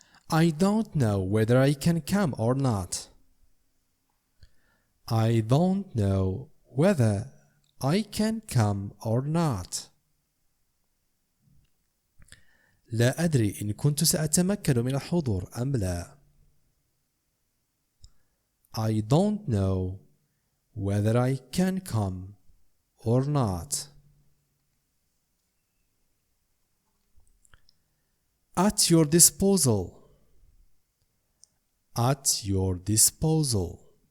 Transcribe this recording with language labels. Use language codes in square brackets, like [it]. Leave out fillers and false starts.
[en] I don't know whether I can come or not. I don't know whether I can come or not. [ar] لا أدري إن كنت سأتمكن من الحضور أم لا. [en] I don't know whether I can come or not. At your disposal. At your disposal.